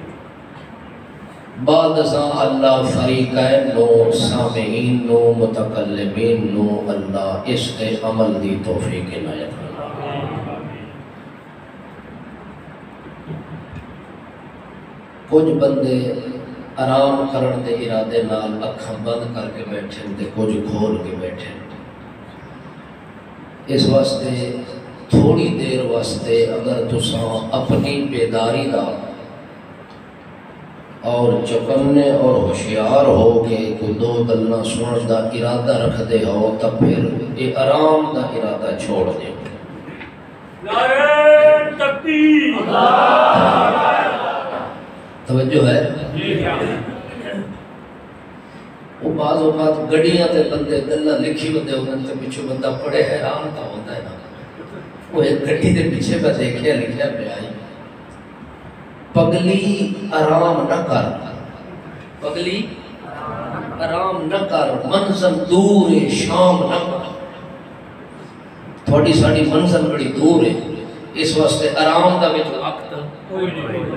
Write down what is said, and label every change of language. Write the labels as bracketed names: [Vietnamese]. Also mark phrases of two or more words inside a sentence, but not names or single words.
[Punjabi] بعد ازاں اللہ فریقین نو سامعین نو متکلمین نو اللہ اس کے عمل دی توفیق عنایت فرماوے۔ کچھ بندے آرام کرن دے ارادے نال اکھاں بند کر کے بیٹھے تے کچھ کھول کے بیٹھے۔ اس واسطے تھوڑی دیر واسطے اگر تساں اپنی بیداری دا اور چوکنے اور ہوشیار ہو کے کوئی دو گلاں سنن دا ارادہ رکھ دے ہو تو پھر یہ آرام دا ارادہ چھوڑ دے۔ [Urdu] نعرہ تکبیر، [Punjabi] توجہ ہے؟ وہ بعض اوقات گڑیاں تے بندے گلاں لکھی ہوندے انہاں تے پیچھے بندہ پڑھے حیران تا [Urdu] ہوتا ہے نا۔ [Punjabi] وہ ایک گڈی دے پیچھے پہ دیکھیا لکھیا پیا ہے [Urdu] پگلی آرام نہ کر، پگلی آرام نہ کر، منزل دور ہے شام نہ کر۔ [Punjabi] تھوڑی ساڑی منزل بڑی دور ہے، اس واسطے آرام دا وچ وقت کوئی نہیں۔